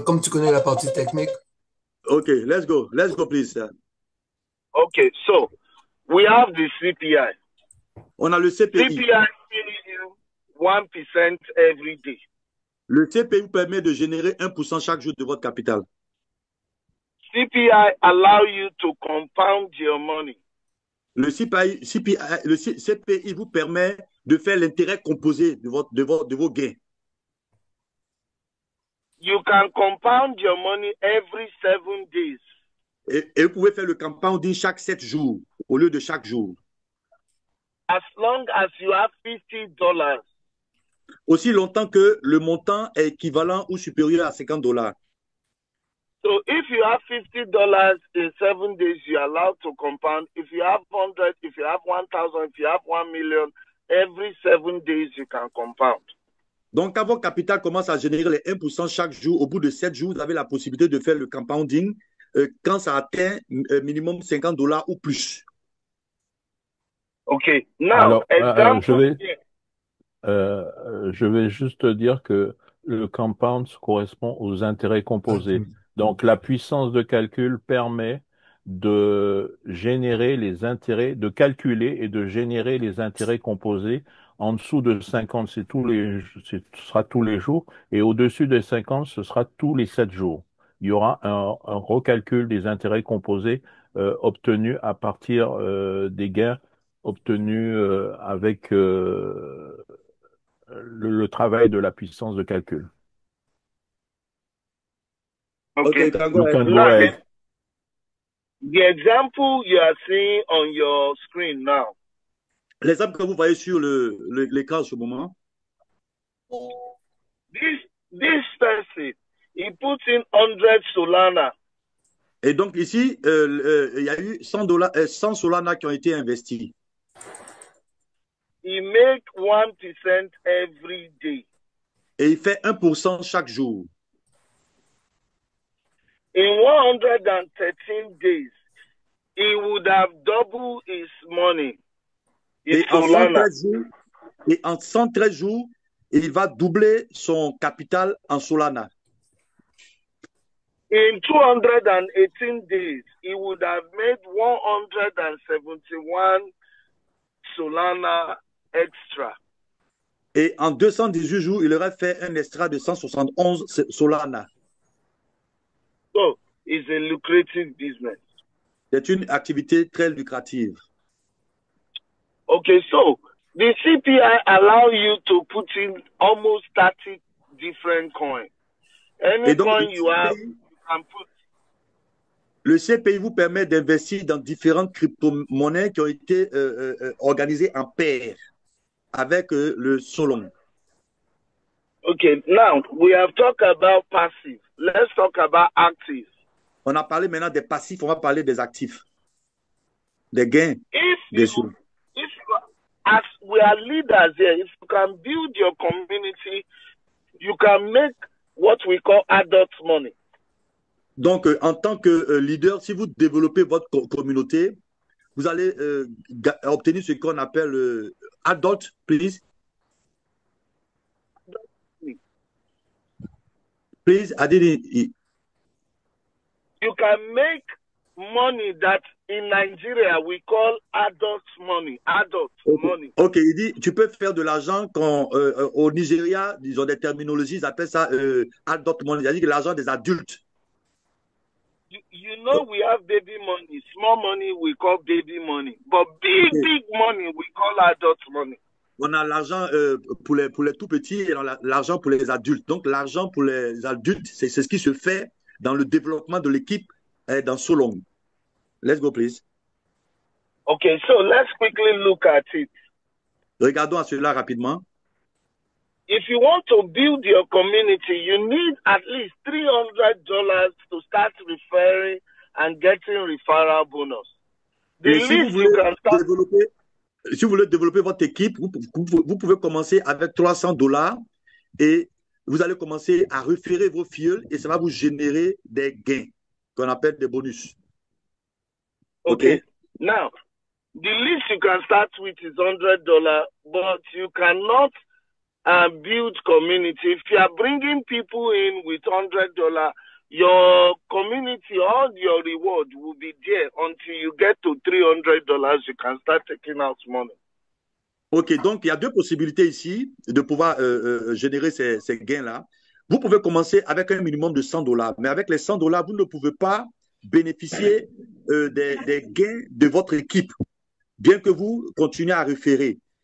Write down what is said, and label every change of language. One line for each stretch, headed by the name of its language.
French: comme tu connais la partie technique,
English: OK, let's go. Let's go, please. Okay, so we have the CPI.
French: On a le CPI.
English: CPI pays you 1% every day.
French: Le CPI vous permet de générer 1% chaque jour de votre capital.
English: CPI allow you to compound your money.
French: Le CPI vous permet de faire l'intérêt composé de vos gains.
English: You can compound your money every 7 days.
French: Et vous pouvez faire le compounding chaque 7 jours au lieu de chaque jour.
English: As long as you have $50.
French: Aussi longtemps que le montant est équivalent ou supérieur à $50.
English: So if you have $50 in 7 days, you're allowed to compound. If you have 100, if you have 1,000, if you have 1 million, every 7 days you can compound.
French: Donc, quand votre capital commence à générer les 1% chaque jour, au bout de 7 jours, vous avez la possibilité de faire le compounding quand ça atteint minimum $50 ou plus.
English: Okay. Now,
French: Alors,
English: example.
French: je vais juste dire que le compound correspond aux intérêts composés. Donc, la puissance de calcul permet de générer les intérêts, de calculer et de générer les intérêts composés. En dessous de 50, ce sera tous les jours, et au-dessus de 50, ce sera tous les 7 jours. Il y aura un recalcul des intérêts composés obtenus à partir des gains obtenus avec le travail de la puissance de calcul.
English: Okay. You can You go can ahead. go ahead. The example you are seeing on your screen now.
French: L'exemple que vous voyez sur l'écran en ce moment,
English: This person, he puts in 100 Solana.
French: et donc ici, il y a eu $100 Solana qui ont été investis.
English: He make 1% every day.
French: Et il fait 1% chaque jour.
English: In 113 days, he would have doubled his money. His
French: Et en
English: Solana.
French: 113 jours, il va doubler son capital en Solana.
English: In 218 days, he would have made 171 Solana extra.
French: Et en 218 jours, il aurait fait un extra de 171 Solana.
English: So, it's a lucrative business.
French: C'est une activité très lucrative.
English: Okay, so the CPI allow you to put in almost 30 different coins. Any
French: Et donc,
English: coin you have, you can put.
French: Le CPI vous permet d'investir dans différentes crypto-monnaies qui ont été organisées en paire avec le Solon.
English: Okay, now we have talked about passive. Let's talk about active.
French: On a parlé maintenant des passifs, on va parler des actifs, des gains.
English: If you, as we are leaders here, if you can build your community, you can make what we call adult money.
French: Donc, en tant que leader, si vous développez votre communauté, vous allez obtenir ce qu'on appelle adult,
English: please. Please, I didn't. You can make money that in Nigeria we call adult money. Adult money.
French: Ok, il dit, tu peux faire de l'argent quand au Nigeria, ils ont des terminologies, ils appellent ça
English: adult money,
French: c'est-à-dire l'argent des adultes.
English: You know we have baby money. Small money we call baby money. But big money we call adult money.
French: On a l'argent pour les tout petits et l'argent pour les adultes. Donc, l'argent pour les adultes, c'est ce qui se fait dans le développement de l'équipe dans Solong.
English: Let's go, please. Okay, so let's quickly look at it.
French: Regardons à cela rapidement.
English: If you want to build your community, you need at least $300 to start referring and getting referral bonus. The
French: Et si
English: least
French: vous
English: you can start.
French: Si vous voulez développer votre équipe, vous pouvez commencer avec $300 et vous allez commencer à référer vos filles et ça va vous générer des gains qu'on appelle des bonus.
English: Okay. Now, the least you can start with is $100, but you cannot build community. If you are bringing people in with $100, your community, all your reward will be there until you get to $300. You can start taking out money.
French: Ok, donc il y a deux possibilités ici de pouvoir générer ces gains-là. Vous pouvez commencer avec un minimum de $100, mais avec les $100, vous ne pouvez pas bénéficier des gains de votre équipe, bien que vous continuez à référer.